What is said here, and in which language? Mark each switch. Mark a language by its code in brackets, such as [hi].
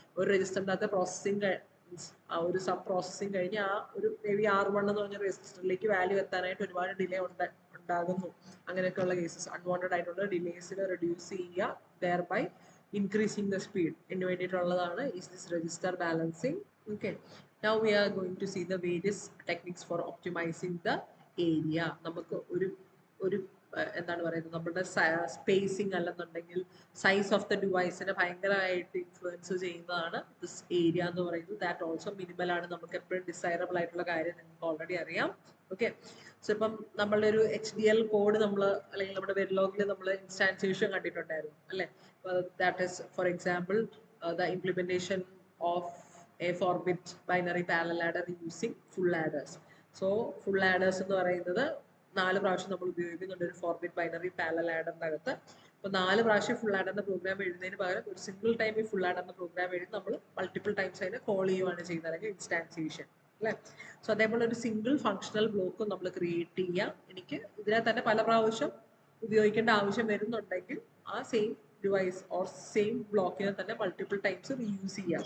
[ml] ഒരു രജിസ്റ്ററിൻ്റെ അകത്ത് പ്രോസസ്സിംഗ് ആ ഒരു സം പ്രോസസ്സിംഗ് കഴിഞ്ഞ് ആ ഒരു മേ ബി R1 എന്ന് പറഞ്ഞ രജിസ്റ്ററിലേക്ക് വാല്യൂ എത്താനായിട്ട് ഒരുപാട് ഡിലേ ഉണ്ടാകുന്നു. അങ്ങനെയൊക്കെയുള്ള കേസസ് അൺവാണ്ടഡ് ആയിട്ടുള്ള ഡിലേസിൽ റെഡ്യൂസ് ചെയ്യുക, [en] Thereby increasing the speed. [ml] ഇതിന് വേണ്ടിയിട്ടുള്ളതാണ് is this register balancing. [en] Okay, now we are going to see the various techniques for optimizing the area. [ml] നമുക്ക് ഒരു എന്താണ് പറയുന്നത്, നമ്മുടെ സ്പേസിങ് അല്ലെന്നുണ്ടെങ്കിൽ സൈസ് ഓഫ് ദ ഡിവൈസിനെ ഭയങ്കരമായിട്ട് ഇൻഫ്ലുവൻസ് ചെയ്യുന്നതാണ് ദിസ് ഏരിയ എന്ന് പറയുന്നത്. [en] that also minimal [ml] ആണ്, നമുക്ക് എപ്പോഴും ഡിസൈറബിൾ ആയിട്ടുള്ള കാര്യം നിങ്ങൾക്ക് ഓൾറെഡി അറിയാം. ഓക്കെ, സോ ഇപ്പം നമ്മളുടെ ഒരു HDL കോഡ് നമ്മൾ അല്ലെങ്കിൽ നമ്മുടെ വെരിലോഗിൽ നമ്മൾ ഇൻസ്റ്റാൻസിയേഷൻ കണ്ടിട്ടുണ്ടായിരുന്നു അല്ലേ. [en] That is for example the implementation of a 4-bit binary parallel adder using full adders. [ml] So full adders എന്ന് പറയുന്നത് 4 പ്രാവശ്യം നമ്മൾ ഉപയോഗിക്കുന്നുണ്ട് ഒരു 4-bit binary parallel adder അകത്ത്. അപ്പോൾ 4 പ്രാവശ്യം ഫുൾ ആഡറിന്റെ പ്രോഗ്രാം എഴുതുന്നതിന് പകരം ഒരു സിംഗിൾ ടൈം ഈ ഫുൾ ആഡറിന്റെ പ്രോഗ്രാം എഴുതി നമ്മൾ മൾട്ടിപ്പിൾ ടൈംസ് അതിനെ കോൾ ചെയ്യുകയാണ് ചെയ്യുന്നത്, അല്ലെങ്കിൽ ഇൻസ്റ്റാൻസിയേഷൻ അല്ലേ. സോ അതേപോലെ ഒരു സിംഗിൾ ഫങ്ഷണൽ ബ്ലോക്ക് നമ്മൾ ക്രിയേറ്റ് ചെയ്യാം. എനിക്ക് ഇതിനെ തന്നെ പല പ്രാവശ്യം ഉപയോഗിക്കേണ്ട ആവശ്യം വരുന്നുണ്ടെങ്കിൽ ആ സെയിം ഡിവൈസ് ഓർ സെയിം ബ്ലോക്കിനെ തന്നെ മൾട്ടിപ്പിൾ ടൈംസ് റീയൂസ് ചെയ്യുക.